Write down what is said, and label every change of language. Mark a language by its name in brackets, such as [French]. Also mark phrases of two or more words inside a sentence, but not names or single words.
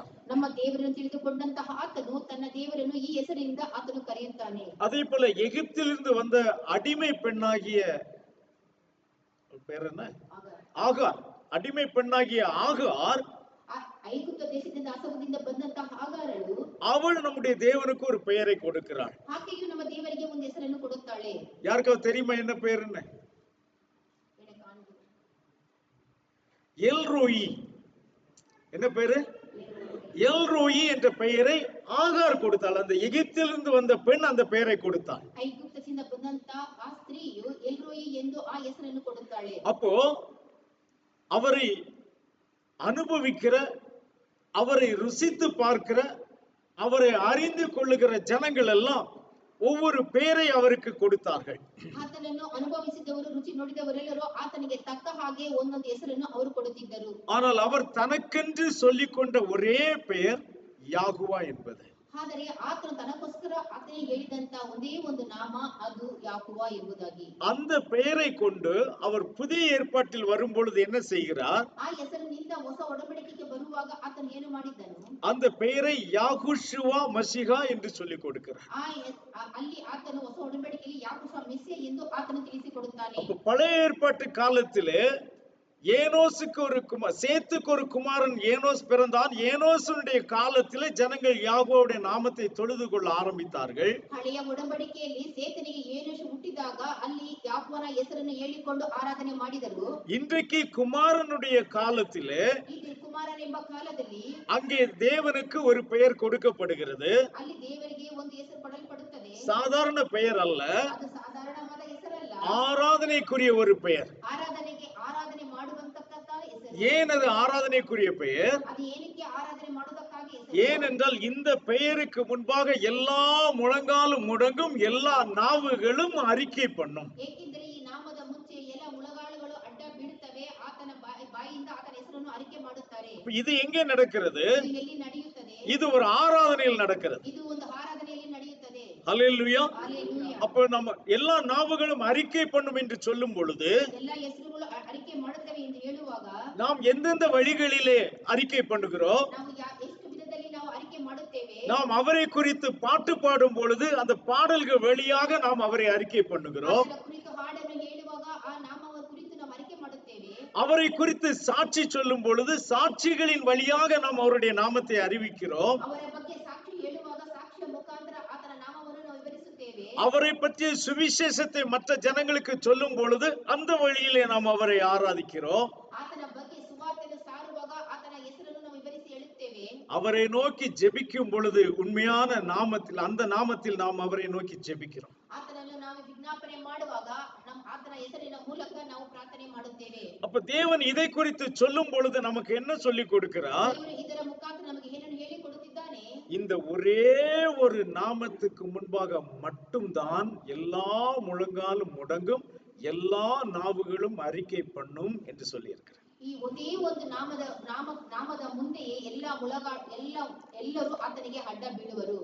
[Kannada] ನಮ್ಮ ದೇವರನ್ನು ತಿಳಿದುಕೊಂಡಂತಹ ಆತನು ತನ್ನ ದೇವರನ್ನು ಈ ಹೆಸರಿನಿಂದ ಆತನು ಕರೆಯುತ್ತಾನೆ. [Tamil] அதே போல எகிப்திலிருந்து வந்த அடிமை பெண்ணாகிய பேர் என்ன? ஆகார். அடிமை பெண்ணாகிய ஆகார் [Kannada] ಐಗುಪ್ತ ದೇಶದಿಂದ ಅಸವದಿಂದ ಬಂದಂತಹ ಆಗಾರಳು [Tamil] அவள் நம்முடைய தேவனுக்கு ஒரு பெயரை கொடுக்கிறாள். [Kannada] ಆಕೆಯು ನಮ್ಮ ದೇವರಿಗೆ ಒಂದು ಹೆಸರನ್ನು ಕೊಡುತ್ತಾಳೆ. [Tamil] யாருக்காவது தெரியுமா என்ன பெயர்னு? எல்ரோயி. என்ன பேரு? எல்ரோயி என்ற பெயரை ஆகார் கொடுத்தாள். அந்த எகிப்திலிருந்து வந்த பெண் அந்த பெயரை கொடுத்தாள். [Kannada] ಐಗುಪ್ತದಿಂದ ಬಂದಂತ ಆ ಸ್ತ್ರೀಯು ಎಲ್ರೋಯಿ ಎಂದು ಆ ಹೆಸರನ್ನು ಕೊಡುತ್ತಾಳೆ. [Tamil] அப்போ அவரை அனுபவிக்கிற, அவரை ருசித்து பார்க்கிற, அவரை அறிந்து கொள்ளுகிற ஜனங்கள் எல்லாம் ஒவ்வொரு பெயரை அவருக்கு கொடுத்தார்கள். [Kannada] ಆತನನ್ನು ಅನುಭವಿಸಿದವರು ರುಚಿ ನೋಡಿದವರೆಲ್ಲರೂ ಆತನಿಗೆ ತಕ್ಕ ಹಾಗೆ ಒಂದೊಂದು ಹೆಸರನ್ನು ಅವರು ಕೊಡುತ್ತಿದ್ದರು. [Tamil] ஆனால் அவர் தனக்கென்று சொல்லிக்கொண்ட ஒரே பெயர் யாகுவா என்பது. [Kannada] ಆದರೆ ಆತನು ತನಗೋಸ್ಕರ ಆತನೇ ಹೇಳಿದಂತ ಒಂದೇ ಒಂದು ನಾಮ ಅದು ಯಾಹೋವ ಎಂಬುದಾಗಿ. [Tamil] அந்த பெயரை கொண்டு அவர் புதிய ஏற்பாட்டில் வரும்பொழுது என்ன செய்கிறார்? [Kannada] ಆ ಹೆಸರಿನಿಂದ ಹೊಸ ಒಡಂಬಡಿಕೆಗೆ ಬರುವಾಗ ಆತನು ಏನು ಮಾಡಿದನು? [Tamil] அந்த பெயரை யாகுஷுவா மசிஹா என்று சொல்லிக் கொடுக்கிறார். [Kannada] ಅಲ್ಲಿ ಆತನು ಹೊಸ ಒಡಂಬಡಿಕೆಯಲ್ಲಿ ಯಾಹೋವ ಮೆಸ್ಸಿಯ ಎಂದು ಆತನು ತಿಳಿಸಿಕೊಡುತ್ತಾನೆ. [Tamil] அப்ப பழைய ஏற்பாட்டு காலத்திலே ஏனோசுக்கு ஒரு சேத்துக்கு ஒரு குமாரன் ஏனோஸ் பிறந்தான். ஏனோசுடைய காலத்திலே ஜனங்கள் யாகோவுடைய நாமத்தை தொழுது கொள்ள ஆரம்பித்தார்கள். [Kannada] ಹಳೆಯ ಒಡಂಬಡಿಕೆಯಲ್ಲಿ ಸೇತನಿಗೆ ಏನೋಷು ಹುಟ್ಟಿದಾಗ ಅಲ್ಲಿ ಯಾಹೋವನ ಹೆಸರನ್ನು ಹೇಳಿಕೊಂಡು ಆರಾಧನೆ ಮಾಡಿದರು. [Tamil] இன்றைக்கு குமாரனுடைய காலத்திலே [Kannada] ಇದು ಕುಮಾರನ ಎಂಬ ಕಾಲದಲ್ಲಿ [Tamil] அங்கே தேவனுக்கு ஒரு பெயர் கொடுக்கப்படுகிறது. [Kannada] ಅಲ್ಲಿ ದೇವರಿಗೆ ಒಂದು ಹೆಸರು ಕೊಡಲ್ಪಡುತ್ತದೆ. [Tamil] சாதாரண பெயர் அல்ல, [Kannada] ಅದು ಸಾಧಾರಣವಾದ ಹೆಸರಲ್ಲ, [Tamil] ஆராதனைக்குரிய ஒரு பெயர். [Kannada] ಆರಾಧನೆ ಮಾಡುವಂತಕ್ಕಂತ ಹೆಸರು. [Tamil] ஏன் அது ஆராதனைக்குரிய பெயர்? [Kannada] ಅದು ಏನಕ್ಕೆ ಆರಾಧನೆ ಮಾಡುವುದಕ್ಕಾಗಿ ಹೆಸರು? [Tamil] ஏனென்றால் இந்த பெயருக்கு முன்பாக எல்லா முழங்காலும் முடங்கும், எல்லா நாவுகளும் அறிக்கை பண்ணும். [Kannada] ಏಕೆಂದರೆ ಈ ನಾಮದ ಮುಂಚೆ ಎಲ್ಲ ಮುಳಗಾಳುಗಳು ಅಡ್ಡ ಬೀಳುತ್ತವೆ, ಆತನ ಬಾಯಿಂದ ಆತನ ಹೆಸರನ್ನು ಅರಿಕೆ ಮಾಡುತ್ತಾರೆ. [Tamil] இது எங்கே நடக்கிறது? [Kannada] ಇದು ಎಲ್ಲಿ ನಡೆಯುತ್ತದೆ? [Tamil] இது ஒரு ஆராதனையில் நடக்கிறது. [Kannada] ಇದು ಒಂದು ಆರಾಧನೆಯಲ್ಲಿ ನಡೆಯುತ್ತದೆ. [Tamil] ஹல்லேலூயா. ஹல்லேலூயா. அப்ப நம்ம எல்லா நாவுகளும் அறிக்கை பண்ணும் என்று சொல்லும் பொழுது [Kannada] ಎಲ್ಲ ಹೆಸರುಗಳು ಅರಿಕೆ ಮಾಡುತ್ತವೆ ಎಂದು ಹೇಳುವಾಗ [Tamil] நாம் எந்தெந்த வழிகளிலே அறிக்கை பண்ணுகிறோம்? [Kannada] ನಾವು ಎಷ್ಟು ವಿಧದಲ್ಲಿ ನಾವು ಅರಿಕೆ ಮಾಡುತ್ತೇವೆ? [Tamil] நாம் அவரை குறித்து பாட்டு பாடும் பொழுது அந்த பாடல்கள் வழியாக நாம் அவரை அறிக்கை பண்ணுகிறோம். [Kannada] ಆತನ ಕುರಿತು ಹಾಡನ್ನು ಹೇಳುವಾಗ ಆ ನಾಮವ ಕುರಿತು ನಾವು ಅರಿಕೆ ಮಾಡುತ್ತೇವೆ. [Tamil] அவரை குறித்து சாட்சி சொல்லும் பொழுது சாட்சிகளின் வழியாக நாம் அவருடைய நாமத்தை அறிவிக்கிறோம். [Kannada] ಅವರ ಬಗ್ಗೆ ಸಾಕ್ಷಿ ಹೇಳುವಾಗ ಸಾಕ್ಷಿಯ ಮುಖಾಂತರ ಆತನ ನಾಮವನ್ನು ನಾವು ವಿವರಿಸುತ್ತೇವೆ. [Tamil] அவரை பற்றிய சுவிசேஷத்தை மற்ற ஜனங்களுக்கு சொல்லும் பொழுது அந்த வழியிலே நாம் அவரை ஆராதிக்கிறோம். [Kannada] ಆತನ ಬಗ್ಗೆ ಸುವಾರ್ತೆಯನ್ನು ಸಾರುವಾಗ ಆತನ ಹೆಸರನ್ನು ನಾವು ವಿವರಿಸಿ ಹೇಳುತ್ತೇವೆ. [Tamil] அவரை நோக்கி ஜெபிக்கும் பொழுது உண்மையான நாமத்தில், அந்த நாமத்தில் நாம் அவரை நோக்கி ஜெபிக்கிறோம். [Kannada] ಆತನನ್ನು ನಾವು ವಿಜ್ಞಾಪನೆ ಮಾಡುವಾಗ ಆತನ ಹೆಸರಿನ ಮೂಲಕ ನಾವು ಪ್ರಾರ್ಥನೆ ಮಾಡುತ್ತೇವೆ. [Tamil] அப்ப தேவன் இதை குறித்து சொல்லும் பொழுது நமக்கு என்ன சொல்லி கொடுக்கிறார்? [Kannada] ದೇವರು ಇದರ ಮುಖಾಂತರ ನಮಗೆ ಏನನ್ನು ಹೇಳಿ ಕೊಡುತ್ತಿದ್ದಾನೆ? [Tamil] இந்த ஒரே ஒரு நாமத்துக்கு முன்பாக மட்டும்தான் எல்லா முழங்காலும் முடங்கும், எல்லா நாவுகளும் அறிக்கை பண்ணும் என்று சொல்லி இருக்கிறார். [Kannada] ಈ ಒಂದೇ ಒಂದು ನಾಮದ ಮುಂದೆಯೇ ಎಲ್ಲರೂ ಆತನಿಗೆ ಅಡ್ಡ ಬೀಳುವರು.